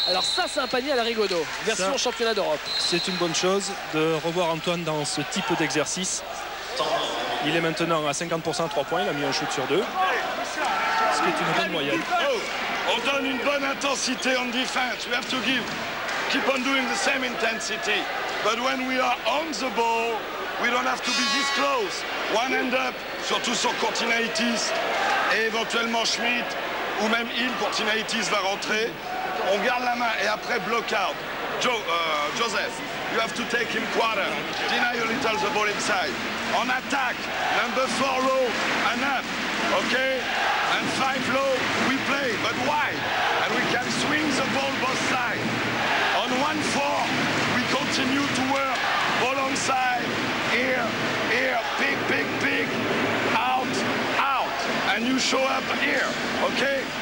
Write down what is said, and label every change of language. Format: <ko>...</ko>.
<fr>Alors ça, c'est un panier à la Rigaudot, version championnat d'Europe. C'est une bonne chose de revoir Antoine dans ce type d'exercice. Il est maintenant à 50% à 3 points, il a mis un shoot sur 2. Ce qui est une bonne moyenne. On donne une bonne intensité en défense.</fr> <en>We have to keep on doing the same intensity. But when we are on the ball, we don't have to be this close. One hand up,</en> <fr>surtout sur Kurtinaitis et éventuellement Schmitt ou même Hill. Kurtinaitis va rentrer. On garde la main et après</fr> <en>block out. Joseph, you have to take him quarter. Deny a little the ball inside.</en> <fr>On attaque,</fr> <en>number 4 low and up, okay? And 5 low, we play, but wide. And we can swing the ball both sides. On 1-4, we continue to work ball on side, here, big, out, and you show up here, okay?</en>